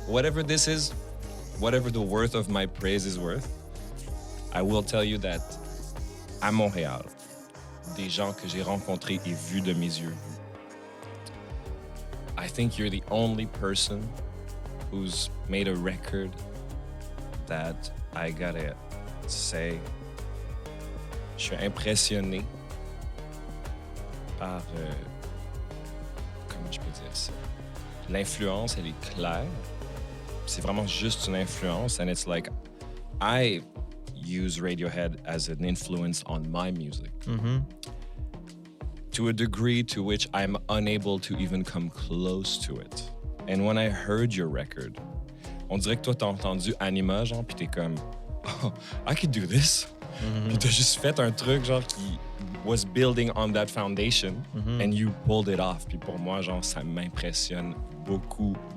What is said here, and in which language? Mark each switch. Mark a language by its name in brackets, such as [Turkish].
[English] Whatever this is, whatever the worth of my praise is worth, I will tell you that [French] à Montréal, des gens que j'ai rencontrés et vus de mes yeux, [English] I think you're the only person who's made a record that I gotta say, [French] je suis impressionné par, comment je peux dire ça? L'influence, elle est claire. C'est vraiment juste une influence. [English] And it's like, I use Radiohead as an influence on my music. Mm-hmm. To a degree to which I'm unable to even come close to it. And when I heard your record, [French] on dirait que toi, t'as entendu Anima, genre, pis t'es comme, [English] oh, I could do this. Mm-hmm. [French] Pis t'as juste fait un truc, genre, qui [English] was building on that foundation, and you pulled it off. [French] Puis pour moi, genre, ça m'impressionne beaucoup.